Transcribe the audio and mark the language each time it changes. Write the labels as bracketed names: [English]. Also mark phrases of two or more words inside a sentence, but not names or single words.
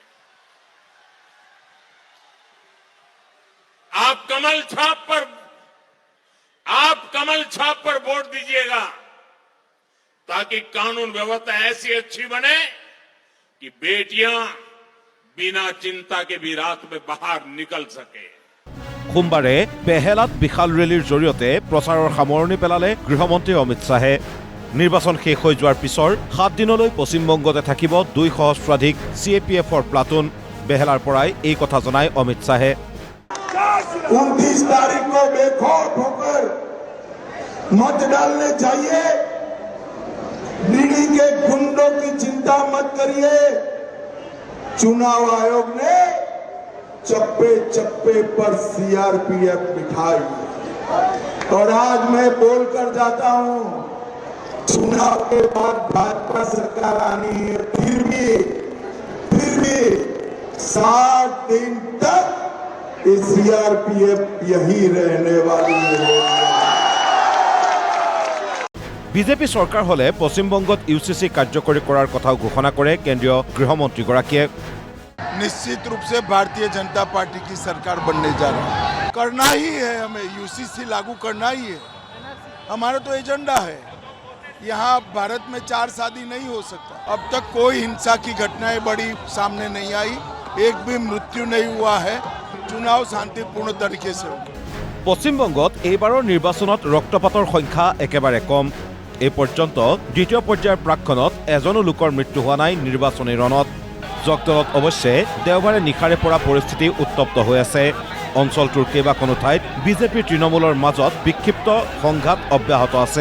[Hindi] आप कमल छाप पर वोट दीजिएगा ताकि कानून व्यवस्था ऐसी अच्छी बने कि बेटियां बिना चिंता के भी रात में बाहर निकल सके। [Assamese] সোমবাৰে বেহেলাত বিশাল ৰেলীৰ জৰিয়তে প্ৰচাৰৰ সামৰণি পেলালে গৃহমন্ত্ৰী অমিত শ্বাহে। নিৰ্বাচন শেষ হৈ যোৱাৰ পিছৰ 7 দিনলৈ পশ্চিমবংগতে থাকিব 2 সহস্ৰাধিক CAPFৰ প্লাটুন। বেহেলাৰ পৰাই এই কথা জনায় অমিত শ্বাহে। [Hindi] 29 तारीख को बेखौफ होकर मत डालने चाहिए। ईडी के गुंडों की चिंता मत करिए। चुनाव आयोग ने चप्पे चप्पे पर CRPF बिठाई और आज मैं बोलकर जाता हूं, चुनाव के बाद भाजपा सरकार आनी है, फिर भी 60 दिन तक CRPF यही रहने वाली है। [Assamese] বিজেপি চৰকাৰ হলে পশ্চিমবংগত UCC কাৰ্যকৰী কৰাৰ কথাও ঘোষণা কৰে কেন্দ্ৰীয় গৃহমন্ত্ৰীগৰাকীয়ে। [Hindi] निश्चित रूप से भारतीय जनता पार्टी की सरकार बनने जा रहा है। करना ही है, हमें UCC लागू करना ही है। हमारा तो एजेंडा है। यहाँ भारत में 4 शादी नहीं हो सकता। अब तक कोई हिंसा की घटनाएं बड़ी सामने नहीं आई, एक भी मृत्यु नहीं हुआ है। चुनाव शांतिपूर्ण तरीके से होगा। [Assamese] পশ্চিমবংগত এইবাৰৰ নিৰ্বাচনত ৰক্তপাতৰ সংখ্যা একেবাৰে কম। এই পৰ্যন্ত দ্বিতীয় পৰ্যায়ৰ প্ৰাকখনত এজনো লোকৰ মৃত্যু হোৱা নাই নিৰ্বাচনী ৰণত। জগদলত অৱশ্যে দেওবাৰে নিশাৰে পৰা পৰিস্থিতি উত্তপ্ত হৈ আছে। অঞ্চলটোৰ কেইবাখনো ঠাইত বিজেপি তৃণমূলৰ মাজত বিক্ষিপ্ত সংঘাত অব্যাহত আছে।